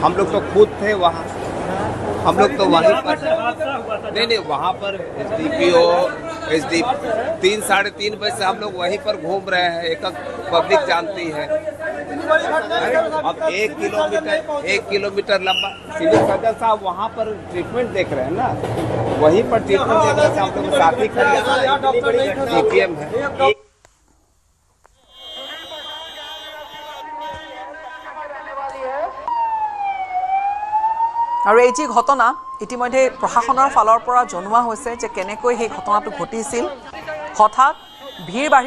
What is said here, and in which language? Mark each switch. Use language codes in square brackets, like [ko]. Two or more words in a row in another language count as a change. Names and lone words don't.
[hi] हम लोग तो खुद थे वहाँ हम लोग तो वहीं पर नहीं वहाँ पर SDPO 3-3:30 बजे से हम लोग वहीं पर घूम रहे हैं एक पब्लिक जानती है अब 1 किलोमीटर लंबा [en] civil surgeon [hi] साहब वहाँ पर ट्रीटमेंट देख रहे हैं ना वहीं पर ट्रीटमेंट देखने से हम लोग साथी खड़े APM है [as] আৰু এই যি ঘটনা ইতিমধ্যে প্ৰশাসনৰ ফালৰ পৰা জনোৱা হৈছে যে কেনেকৈ সেই ঘটনাটো ঘটিছিল হঠাৎ ভিৰ বাঢ়ি